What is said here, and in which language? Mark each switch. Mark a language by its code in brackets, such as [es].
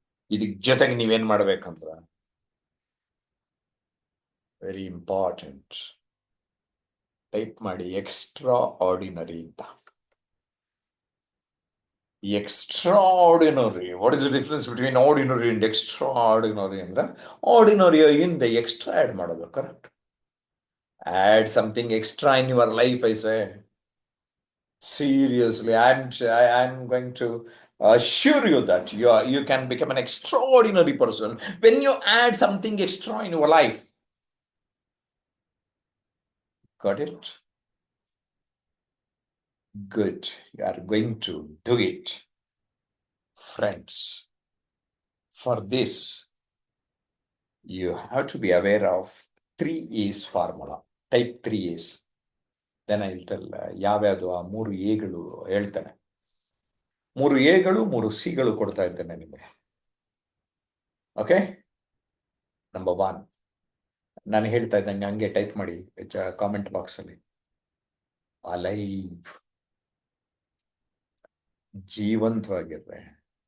[kn] ಇದಕ್ ಜೊತೆಗೆ ನೀವೇನ್ ಮಾಡ್ಬೇಕಂದ್ರ [en] very important, [kn] ಟೈಪ್ ಮಾಡಿ ಎಕ್ಸ್ಟ್ರಾ ಆರ್ಡಿನರಿ ಅಂತ. [en] Extraordinary. What is the difference between ordinary and extraordinary [kn] ಅಂದ್ರೆ, ಆರ್ಡಿನರಿ ಹಿಂದೆ ಎಕ್ಸ್ಟ್ರಾ ಆಡ್ ಮಾಡೋದು. [en] Correct? Add something extra in your life. I say seriously, I'm going to assure you that you can become an extraordinary person when you add something extra in your life. Got it? Good. You are going to do it, friends. For this, you have to be aware of 3A's formula. Type 3A's. Then I will tell [kn] ಯಾವ್ಯಾವುದು ಆ 3 ಎಗಳು ಹೇಳ್ತಾನೆ. 3 ಎಗಳು 3 ಸಿಗಳು ಕೊಡ್ತಾ ಇದ್ದೇನೆ ನಿಮಗೆ. Okay, number 1. ನಾನು ಹೇಳ್ತಾ ಇದ್ದಂಗೆ ಹಂಗೆ ಟೈಪ್ ಮಾಡಿ ಕಾಮೆಂಟ್ ಬಾಕ್ಸ್ ಅಲ್ಲಿ. ಅಲೈವ್, ಜೀವಂತವಾಗಿರ್ರೆ.